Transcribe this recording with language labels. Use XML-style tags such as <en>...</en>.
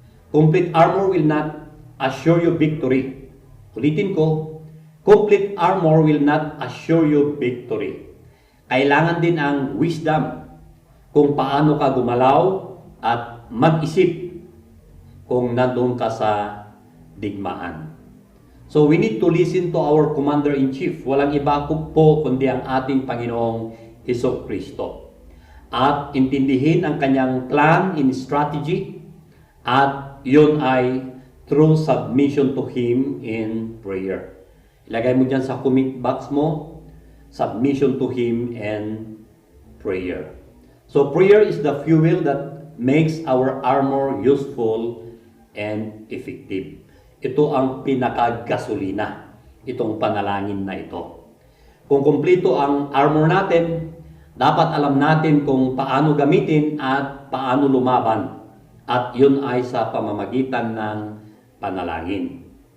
<en>Complete armor will not assure you victory.</en> <tl>Ulitin ko,</tl> <en>complete armor will not assure you victory.</en> <tl>Kailangan din ang wisdom kung paano ka gumalaw at mag-isip kung nandun ka sa digmaan.</tl> <en>So we need to listen to our Commander-in-Chief.</en> <tl>Walang iba po kundi ang ating Panginoong Hesukristo. At intindihin ang kanyang</tl> <en>plan and strategy,</en> <tl>at yun ay</tl> <en>through submission to Him in prayer.</en> <tl>Ilagay mo dyan sa comment box mo,</tl> <en>submission to Him and prayer. So prayer is the fuel that makes our armor useful and effective.</en> <tl>Ito ang pinakagasolina, itong panalangin na ito. Kung kumpleto ang armor natin, dapat alam natin kung paano gamitin at paano lumaban. At yun ay sa pamamagitan ng panalangin.</tl>